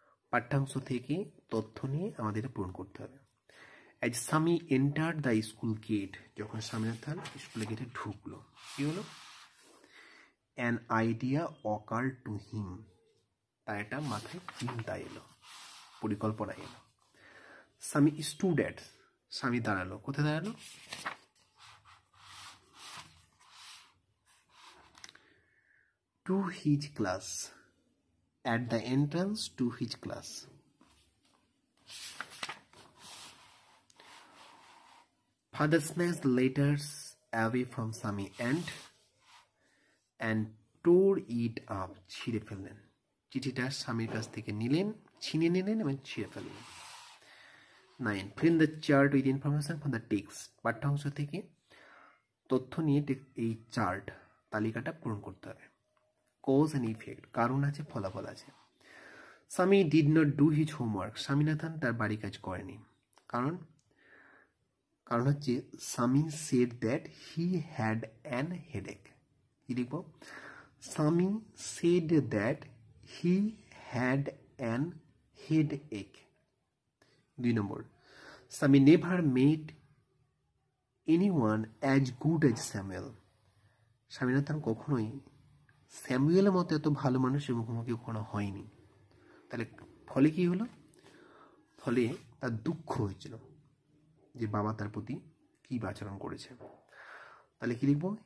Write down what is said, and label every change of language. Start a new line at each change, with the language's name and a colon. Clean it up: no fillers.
Bangla: পাঠ্যাংশ থেকে তথ্য নিয়ে আমাদের পূরণ করতে হবে।
English: As Sami entered the school gate,
Bangla: যখন স্বামীনাথন স্কুলের গেটে ঢুকলো, কি হলো?
English: An idea occurred to him.
Bangla: তার একটা মাথায় চিন্তা এলো, পরিকল্পনা এলো।
English: Sami stood at,
Bangla: স্বামী দাঁড়ালো। কোথায় দাঁড়ালো?
English: To his class, at the entrance to his class. Father snatched the letters away from Sami and tore it up.
Bangla: ছিঁড়ে ফেললেন। চিঠিটা স্বামীর কাছ থেকে নিলেন, ছিনে নিলেন এবং ছিঁড়ে ফেললেন। 9.
English: Fill the chart with information from the text.
Bangla: পাঠ্যাংশ থেকে তথ্য নিয়ে এই চার্ট তালিকাটা পূরণ করতে হবে।
English: Cause and effect.
Bangla: কারণ আছে, ফলাফল আছে।
English: Sami did not do his homework.
Bangla: Swaminathan তার বাড়ি কাজ করেনি। কারণ হচ্ছে
English: Sami said that he had an headache.
Bangla: কি লিখব?
English: Sami said that he had an headache. 2 number, Sami never met anyone as good as Samuel.
Bangla: Swaminathan কখনোই স্যামুয়েলের মতো এত ভালো মানুষের মুখোমুখি কখনো হয়নি। তাহলে ফলে কি হলো? ফলে তার দুঃখ হয়েছিল যে বাবা তার প্রতি কি আচরণ করেছে। তাহলে কি লিখব?